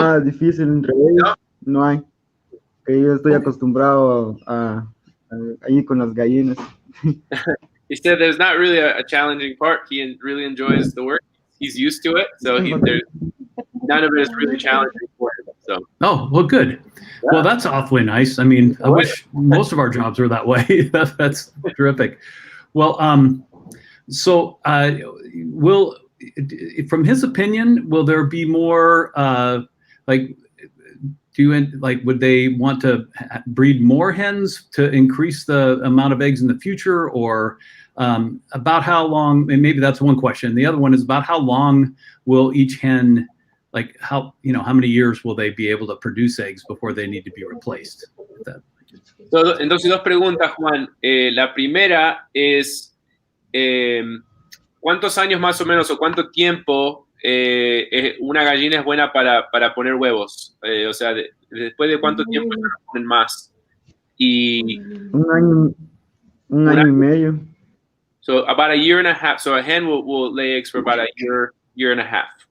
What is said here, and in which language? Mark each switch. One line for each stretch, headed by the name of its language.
Spanish: nada difícil entre ellos. No hay. Yo estoy acostumbrado a ir con las gallinas.
English: He said there's not really a challenging part. He really enjoys the work. He's used to it, so there's none of it is really challenging for him. So. Oh, well, good. Yeah. Well, that's awfully nice. I mean, I wish most of our jobs were that way. That's terrific. Well, so will, from his opinion, will there be more would they want to breed more hens to increase the amount of eggs in the future, or about how long? And maybe that's one question. The other one is about how long will each hen, like how many years will they be able to produce eggs before they need to be replaced?
Spanish: Entonces, dos preguntas, Juan. La primera es ¿cuántos años más o menos o cuánto tiempo una gallina es buena para poner huevos? O sea, después de cuánto tiempo se ponen más. Y un año y medio.
English: So about a year and a half. So a hen will lay eggs for about a year and a half.